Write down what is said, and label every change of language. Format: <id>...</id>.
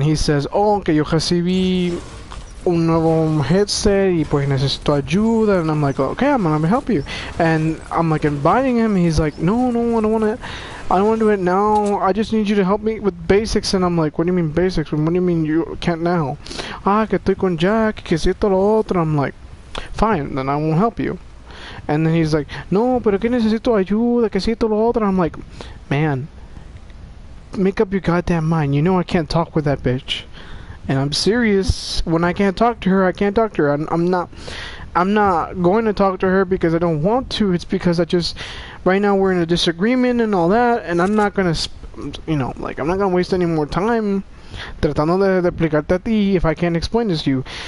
<en>He says, oh,</en> <es>que yo recibí un nuevo headset, y pues necesito ayuda,</es> <en>and I'm like, okay, I'm gonna help you. And I'm, like, inviting him, he's like, no, I don't want to do it now. I just need you to help me with basics. And I'm like, what do you mean basics? What do you mean you can't now?</en> <es>Que estoy con Jack, que si esto lo otro.</es> <en>I'm like, fine, then I won't help you. And then he's like,</en> <es>no, pero que necesito ayuda, que necesito lo otro.</es> <en>I'm like, man, make up your goddamn mind. You know I can't talk with that bitch. And I'm serious. When I can't talk to her, I can't talk to her. I'm not going to talk to her because I don't want to. It's because I just, right now we're in a disagreement and all that, and I'm not gonna, you know, like, I'm not gonna waste any more time</en> <es>tratando de explicarte a ti</es> <en>if I can't explain this to you.</en>